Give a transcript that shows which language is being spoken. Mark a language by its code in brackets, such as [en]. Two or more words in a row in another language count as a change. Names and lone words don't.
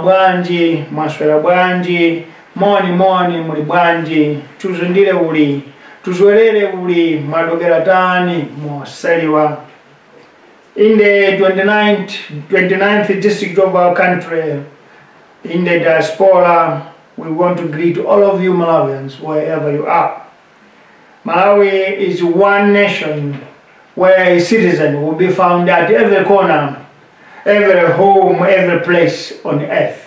[ny] bwanji, mwaswera bwanji, moni muli bwanji, [tum] tuzundire uli, tuzwelere uli, [yao] mwadokera tani, mwaseliwa. [en] In the 29th district of our country, in the diaspora, we want to greet all of you Malawians, wherever you are. Malawi is one nation where a citizen will be found at every corner, every home, every place on earth.